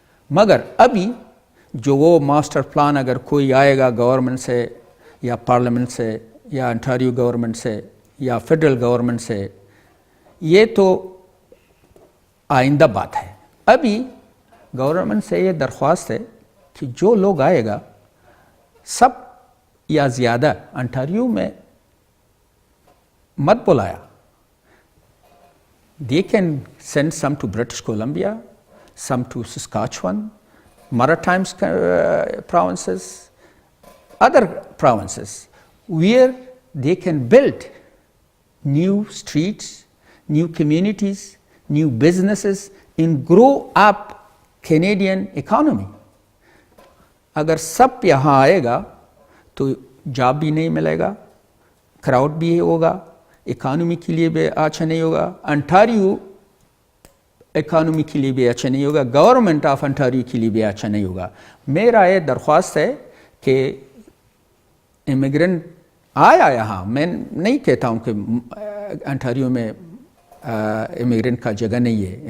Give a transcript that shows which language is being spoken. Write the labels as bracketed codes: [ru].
[ur] مگر ابھی جو وہ ماسٹر پلان اگر کوئی آئے گا گورنمنٹ سے یا پارلیمنٹ سے یا انٹاریو گورنمنٹ سے یا فیڈرل گورنمنٹ سے, یہ تو آئندہ بات ہے. ابھی گورنمنٹ سے یہ درخواست ہے کہ جو لوگ آئے گا سب یا زیادہ انٹاریو میں مت بلایا. [en] They can send some to British Columbia, some to Saskatchewan, Maritime provinces, other provinces, where they can build new streets, new communities, new businesses, and grow up Canadian economy. [ur] اگر سب یہاں آئے گا تو جاب بھی نہیں ملے گا, کراؤڈ بھی ہوگا, economy کے لیے بھی اچھا نہیں ہوگا, انٹاریو اکانومی کے لیے بھی اچھا نہیں ہوگا, گورنمنٹ آف انٹاریو کے لیے بھی اچھا نہیں ہوگا. میرا یہ درخواست ہے کہ امیگرنٹ آیا یہاں, میں نہیں کہتا ہوں کہ انٹاریو میں امیگرنٹ کا جگہ نہیں ہے.